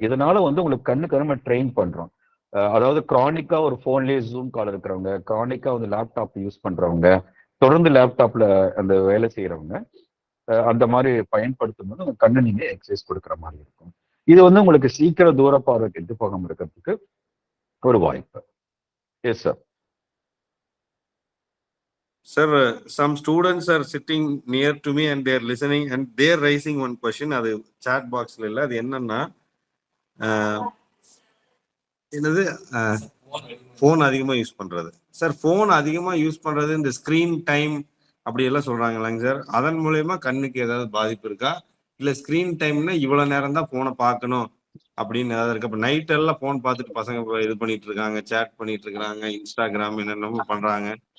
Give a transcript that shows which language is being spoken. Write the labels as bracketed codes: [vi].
[ta] இதனால வந்து உங்களுக்கு கண்ணுக்கு நம்ம ட்ரெயின் பண்றோம். அதாவது கிரானிக்கா ஒரு போன்லயே ஜூம் கால் இருக்கிறவங்க, கிரானிக்கா வந்து லேப்டாப் யூஸ் பண்றவங்க, தொடர்ந்து லேப்டாப்ல அந்த வேலை செய்யறவங்க அந்த மாதிரி பயன்படுத்தும் போது உங்க கண்ணு நீங்க எக்ஸசைஸ் கொடுக்குற மாதிரி இருக்கும். இது வந்து உங்களுக்கு சீக்கிரம் தூர பார்வை கெட்டு போகாம இருக்கிறதுக்கு ஒரு வாய்ப்பு. Yes sir. [en] Sir, some students are sitting near to me and they are listening and they are raising one question. [ta] அது chat boxல இல்ல, அது என்னன்னா என்னது ஃபோன் அதிகமா யூஸ் பண்றது. சார் ஃபோன் அதிகமா யூஸ் பண்றது இந்த ஸ்கிரீன் டைம் அப்படி எல்லாம் சொல்றாங்களாங்க சார். அதன் மூலயமா கண்ணுக்கு ஏதாவது பாதிப்பு இருக்கா, இல்ல ஸ்கிரீன் டைம்னா இவ்வளவு நேரம் தான் போனை பார்க்கணும் அப்படின்னு ஏதாவது இருக்கு? அப்ப நைட் எல்லாம் போன் பார்த்துட்டு பசங்க இது பண்ணிட்டு இருக்காங்க, சேட் பண்ணிட்டு இருக்காங்க, இன்ஸ்டாகிராம் என்னென்னமோ பண்றாங்க.